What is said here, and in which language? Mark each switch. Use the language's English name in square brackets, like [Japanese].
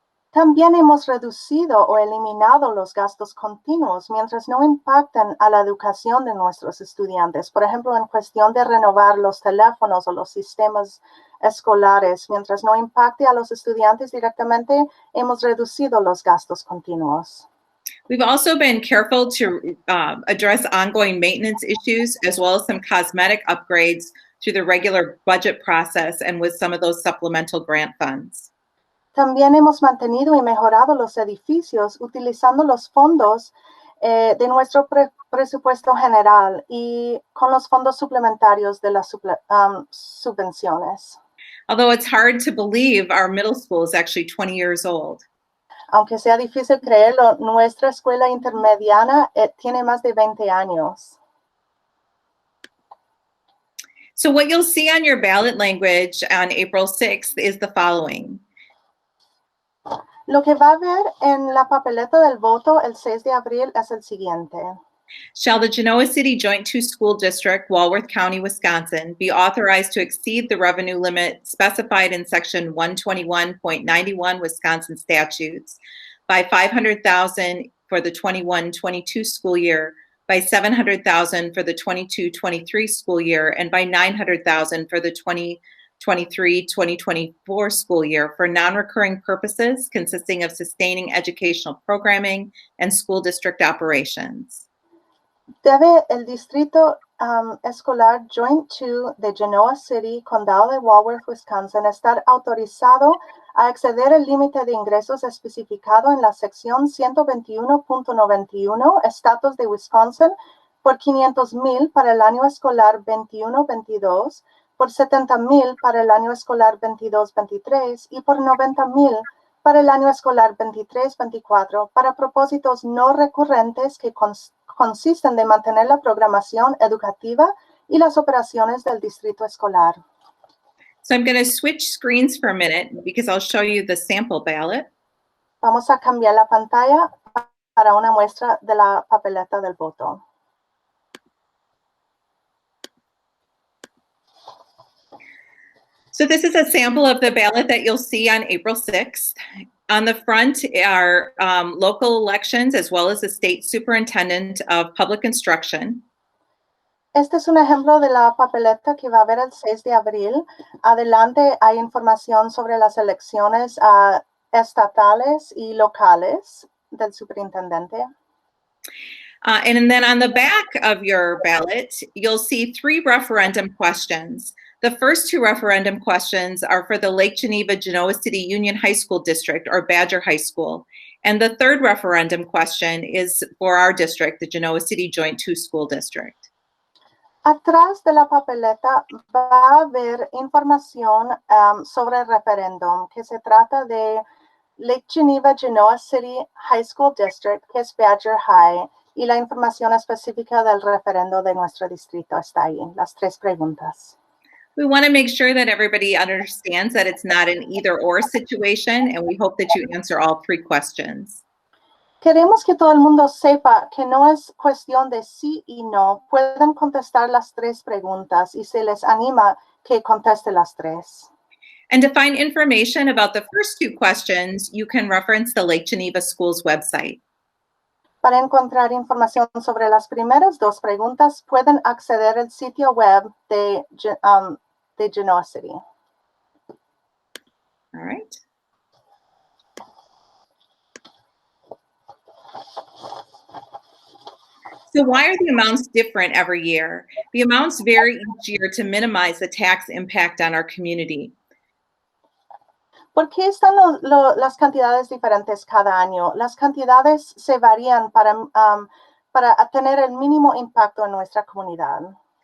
[Spanish] También hemos reducido o eliminado los gastos continuos mientras no impactan a la educación de nuestros estudiantes. Por ejemplo, en cuestión de renovar los teléfonos o los sistemas escolares, mientras no impacte a los estudiantes directamente, hemos reducido los gastos continuos. [English] We've also been careful to address ongoing maintenance issues as well as some cosmetic upgrades through the regular budget process and with some of those supplemental grant funds. [Spanish] También hemos mantenido y mejorado los edificios utilizando los fondos de nuestro presupuesto general y con los fondos suplementarios de las subvenciones. [English] Although it's hard to believe our middle school is actually 20 years old. [Spanish] Aunque sea difícil creerlo, nuestra escuela intermediana tiene más de 20 años. [English] So what you'll see on your ballot language on April 6th is the following. [Spanish] Lo que va a ver en la papeleta del voto el 6 de abril es el siguiente. [English] Shall the Genoa City Joint 2 School District, Walworth County, Wisconsin, be authorized to exceed the revenue limit specified in Section 121.91 Wisconsin statutes by $500,000 for the 21-22 school year, by $700,000 for the 22-23 school year, and by $900,000 for the 2023-2024 school year for non-recurring purposes consisting of sustaining educational programming and school district operations. [Spanish] Debe el Distrito Escolar Joint 2 de Genoa City, Condado de Walworth, Wisconsin, estar autorizado a exceder el límite de ingresos especificado en la sección 121.91 Estatus de Wisconsin por $500,000 para el año escolar 21-22, por $70,000 para el año escolar 22-23 y por $90,000 para el año escolar 23-24 para propósitos no recurrentes que consisten de mantener la programación educativa y las operaciones del distrito escolar. [English] So I'm going to switch screens for a minute because I'll show you the sample ballot. [Spanish] Vamos a cambiar la pantalla para una muestra de la papeleta del voto. [English] So this is a sample of the ballot that you'll see on April 6th. On the front are local elections as well as the state superintendent of public instruction. [Spanish] Este es un ejemplo de la papeleta que va a ver el 6 de abril. Adelante hay información sobre las elecciones estatales y locales del superintendente. [English] And then on the back of your ballot, you'll see 3 referendum questions. The first 2 referendum questions are for the Lake Geneva Genoa City Union High School District, or Badger High School. And the third referendum question is for our district, the Genoa City Joint 2 School District. [Spanish] Atrás de la papeleta va a haber información sobre el referéndum, que se trata de Lake Geneva Genoa City High School District, que es Badger High, y la información específica del referendo de nuestro distrito está ahí, las 3 preguntas. [English] We want to make sure that everybody understands that it's not an either-or situation, and we hope that you answer all 3 questions. [Spanish] Queremos que todo el mundo sepa que no es cuestión de sí y no. Pueden contestar las 3 preguntas y se les anima que conteste las 3. [English] And to find information about the first 2 questions, you can reference the Lake Geneva Schools website. [Spanish] Para encontrar información sobre las primeras 2 preguntas, pueden acceder al sitio web de Genoa City. [English] All right. So why are the amounts different every year? The amounts vary each year to minimize the tax impact on our community. [Spanish] ¿Por qué están las cantidades diferentes cada año? Las cantidades se varían para tener el mínimo impacto en nuestra comunidad.